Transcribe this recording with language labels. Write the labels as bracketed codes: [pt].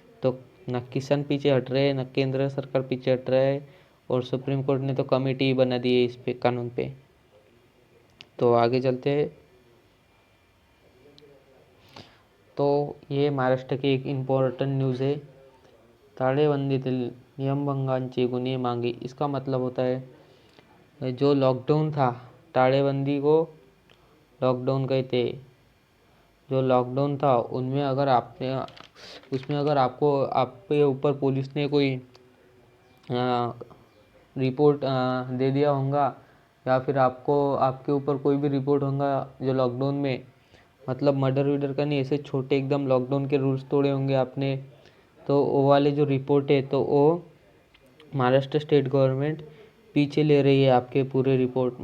[hi] तो ना किसान पीछे हट रहे हैं, ना केंद्र सरकार पीछे हट रहा है। और सुप्रीम कोर्ट ने तो कमेटी बना दी है इस पे कानून पे। तो आगे चलते हैं। तो ये महाराष्ट्र की एक इम्पॉर्टंट न्यूज़ है। [mr] टाळेबंदीतील नियमभंगांची गुन्हे मागे। [hi] इसका मतलब होता है जो लॉकडाउन था, टाळेबंदी को लॉकडाउन कहते हैं। जो लॉकडाउन था उनमें अगर आपने उसमें अगर आपको आपके ऊपर पुलिस ने कोई रिपोर्ट दे दिया होगा, या फिर आपको आपके ऊपर कोई भी रिपोर्ट होगा जो लॉकडाउन में, मतलब मर्डर वर्डर का नहीं, ऐसे छोटे एकदम लॉकडाउन के रूल्स तोड़े होंगे आपने, तो वो वाले जो रिपोर्ट है तो वो महाराष्ट्र स्टेट गवर्नमेंट पीछे ले रही है आपके पूरे रिपोर्ट।